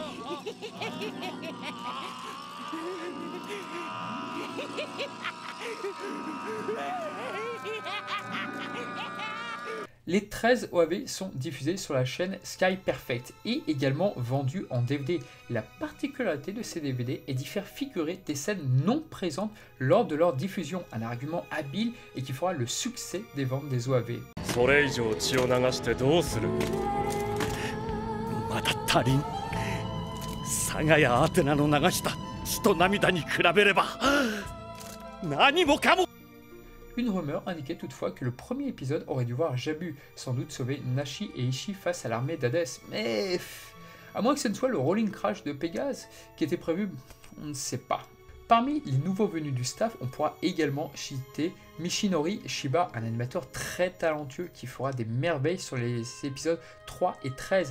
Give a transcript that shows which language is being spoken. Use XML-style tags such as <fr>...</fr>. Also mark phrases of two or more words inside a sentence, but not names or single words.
<fr>Les 13 OAV sont diffusés sur la chaîne Sky Perfect et également vendus en DVD. La particularité de ces DVD est d'y faire figurer des scènes non présentes lors de leur diffusion, un argument habile et qui fera le succès des ventes des OAV.</fr> <ja>それ以上血を流してどうする。まだ足りん。サガやアテナの流した血と涙に比べれば何もかも。</ja> <fr>Une rumeur indiquait toutefois que le premier épisode aurait dû voir Jabu sans doute sauver Nashi et Ishii face à l'armée d'Hadès, mais à moins que ce ne soit le Rolling Crash de Pégase qui était prévu, on ne sait pas. Parmi les nouveaux venus du staff, on pourra également citer Mishinori Shiba, un animateur très talentueux qui fera des merveilles sur les épisodes 3 et 13.</fr>